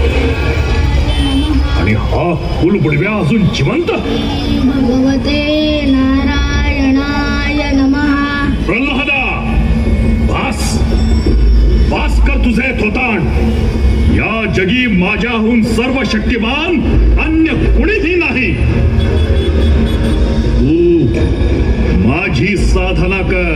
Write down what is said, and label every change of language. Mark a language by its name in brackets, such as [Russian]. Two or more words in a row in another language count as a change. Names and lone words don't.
[Marathi] आणि हा कुलबुडव्या अजून जिवंत? [Sanskrit] भगवते नारायणाय नमः. [Marathi] प्रल्हादा, वास कर तुझे थोतांड. या जगी माझ्याहून सर्व शक्तिमान अन्य कुणीही नाही. माझी साधना कर.